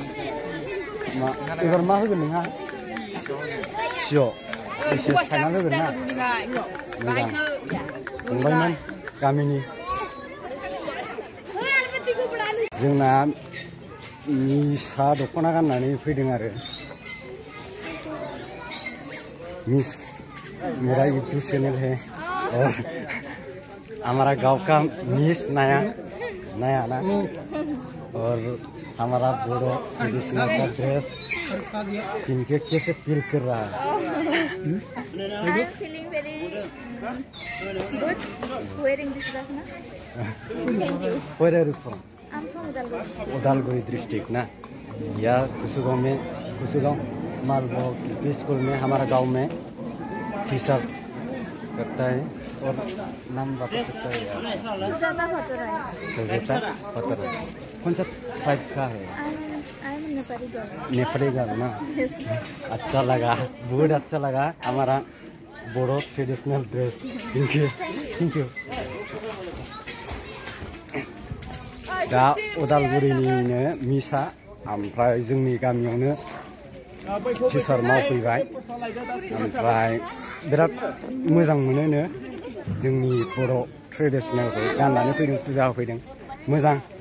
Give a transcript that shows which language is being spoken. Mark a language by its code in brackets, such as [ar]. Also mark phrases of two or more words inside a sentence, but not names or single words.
[brx] एबार मा होगोन नोंहा सिय' एसे फाइनाल होगोन ना मोजां फंबायमोन गामिनि जोंना मिसा दख'ना गाननानै फैदों आरो मिस [hi] मेरा यूट्यूब चैनल है और हमारा गांव का मिस नया ना और हमारा बोरो ट्रेडिशनल का ड्रेस इनके कैसे फील कर रहा है [en] I am feeling very good wearing this Rafna. Thank you. Where are you from? I'm from Udalguri. [hi] उदालगुरी डिस्ट्रिक्ट ना या कुसुगांव मालभोग एलपी स्कूल में हमारा गांव में टीचर करता है और नाम बता सकता है यार सुजाता फतराय कौन सा ट्राइब का है [en] I am Nepali girl. Nepali girl ना Yes. [hi] अच्छा लगा बहुत अच्छा लगा हमारा बोरो ट्रेडिशनल ड्रेस थैंक यू [brx] दा उदालगुरिनिनो मिसा ओमफ्राय जोंनि गामियावनो टिचार मावफैबाय ओमफ्राय बिराद मोजां मोनोनो जोंनि बर' ट्रेडिशनेलखौ गाननानै फैदों फुजा होफैदों मोजां